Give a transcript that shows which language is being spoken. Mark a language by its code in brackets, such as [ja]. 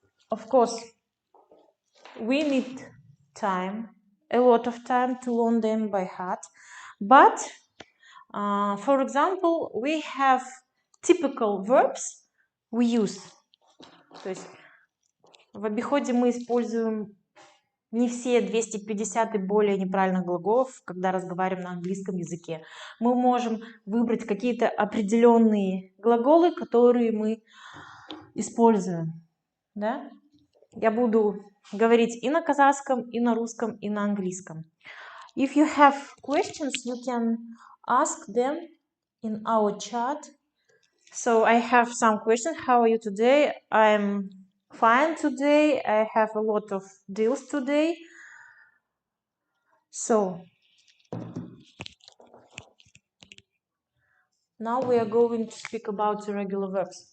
[en] Of course, we need time, a lot of time to learn them by heart, but for example, we have typical verbs we use. [ru] То есть в обиходе мы используем не все 250 и более неправильных глаголов, когда разговариваем на английском языке. Мы можем выбрать какие-то определенные глаголы, которые мы используем. Да? Я буду говорить и на казахском, и на русском, и на английском. [en] If you have questions, you can ask them in our chat. So I have some questions. How are you today? I'm fine today. I have a lot of deals today. So now we are going to speak about irregular verbs.